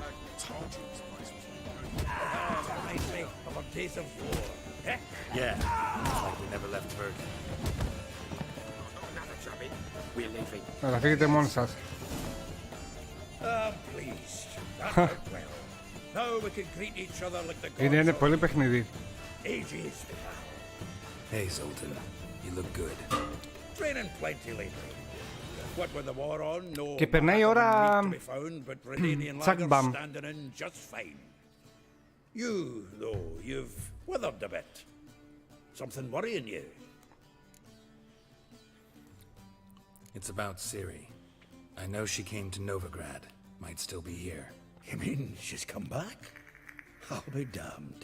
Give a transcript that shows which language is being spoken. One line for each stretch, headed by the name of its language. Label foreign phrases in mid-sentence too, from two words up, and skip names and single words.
English: Yeah. we're living.
Greek: Θα φύγετε μόνοι σας.
English: Pleased. That went well. Now we can greet each other like the gods.
Greek: Είναι πολύ παιχνίδι.
English: Ages. Hey, Zoltan. You look good. Training plenty lately. What with the war on, no
Greek: Και περνάει η ώρα
English: to be found, but Redanian
Greek: τσακ
English: lagers
Greek: μπαμ.
English: standing in just fine. You, though, you've withered a bit. Something worrying you? It's about Ciri. I know she came to Novigrad. Might still be here. You mean she's come back? I'll be damned.